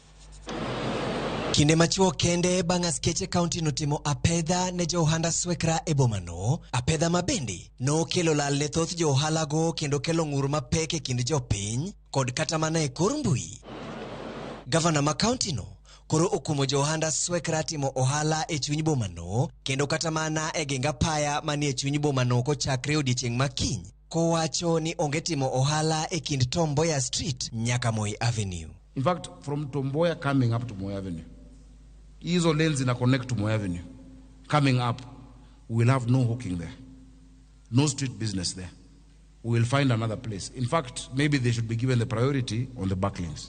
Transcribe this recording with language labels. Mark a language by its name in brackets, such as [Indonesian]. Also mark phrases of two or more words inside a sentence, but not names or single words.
[Luo (Kenya and Tanzania)] Kinde machuok kende bang' askeche kaunti notimo apedha ne jo ohanda swekra e bomano, apedha mabende nokelo lal ne thoth jo ohalago kendo kelo ng'ur mapek e kind jopiny kod kata mana e kor mbui. Gavana ma kaunti no koro okumo jo ohanda swekra timo ohala e chuny bomano kendo kata mana e ginga apaya manie chuny bomano kochakre odiechieng' ma kiny, kowacho ni onge timo ohala e kind Tom Mboya Street nyaka Moi Avenue. [English] In fact, from Tom Mboya coming up to Moi Avenue, hizo lanes ina connect to Moi Avenue. Coming up, we will have no hawking there. No street business there. We will find another place. In fact, maybe they should be given the priority on the back lanes.